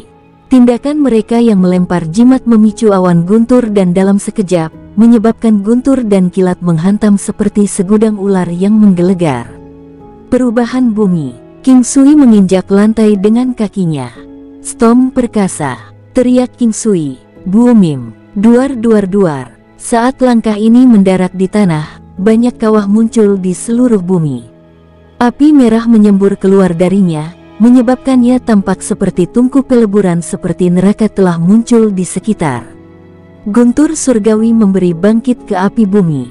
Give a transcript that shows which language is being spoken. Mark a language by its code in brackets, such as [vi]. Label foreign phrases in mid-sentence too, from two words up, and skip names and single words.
[id] Tindakan mereka yang melempar jimat memicu awan guntur dan dalam sekejap, menyebabkan guntur dan kilat menghantam seperti segudang ular yang menggelegar. Perubahan bumi. King Sui menginjak lantai dengan kakinya. "Storm perkasa!" teriak King Sui. "Boomim!" Duar-duar-duar. Saat langkah ini mendarat di tanah, banyak kawah muncul di seluruh bumi. Api merah menyembur keluar darinya, menyebabkannya tampak seperti tungku peleburan seperti neraka telah muncul di sekitar. Guntur surgawi memberi bangkit ke api bumi.